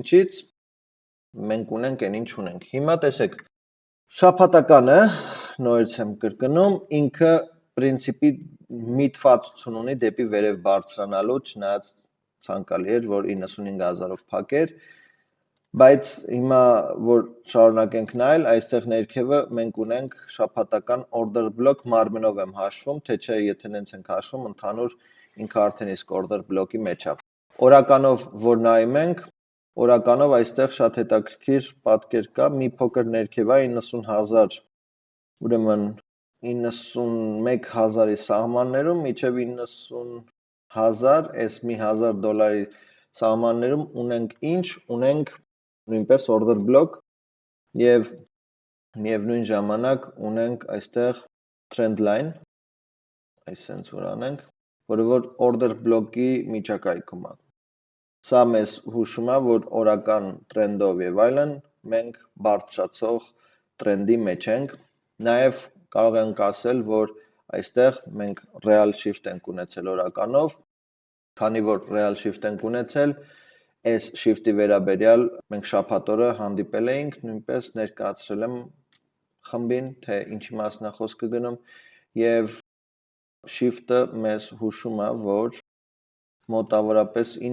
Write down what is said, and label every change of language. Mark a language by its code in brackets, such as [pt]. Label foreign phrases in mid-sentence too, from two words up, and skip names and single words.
[hy] ինչից մենք ունենք այն ինչ ունենք։ Հիմա տեսեք, շաբաթականը, նորից եմ կրկնում, ինքը պրինցիպի միտվածություն ունի դեպի վերև բարձրանալու, չնայած ցանկալի էր, որ 95,000-ով փակեր, բայց հիմա, որ շարունակենք նայել, այստեղ ներքևը մենք ունենք շաբաթական [en] order block [hy] մարմնով եմ հաշվում, թե չէ, եթե նենց ենք հաշվում, ընդհանուր ինքը արդեն իսկ [en] order block- [hy] ի մեջ է։ Օրականով, որ նայում ենք, օրականով այստեղ շատ հետաքրքիր պատկեր կա, մի փոքր ներքև է 90,000, ուրեմն 91,000-ի սահմաններում, մինչև 90,000, այս մի $1,000 սահմաններում ունենք ինչ, ունենք նույնպես [en] order block [hy] և միևնույն ժամանակ ունենք այստեղ [en] trend line, [hy] այսենց որ անենք, որը որ [en] order block- [hy] ի միջակայքում է։ Սա մեզ հուշում է, որ օրական տրենդով և այլն մենք բարձրացող տրենդի մեջ ենք, նաև կարող ենք ասել, որ այստեղ մենք [en] real shift [hy] ենք ունեցել օրականով, քանի որ [en] real shift [hy] ենք ունեցել, այս shift-ի վերաբերյալ մենք շաբաթ օրը հանդիպել էինք, նույնպես ներկայացրել եմ խմբին, թե ինչի մասն է խոսքը գնում և shift-ը մեզ հուշում է, որ մոտավորապես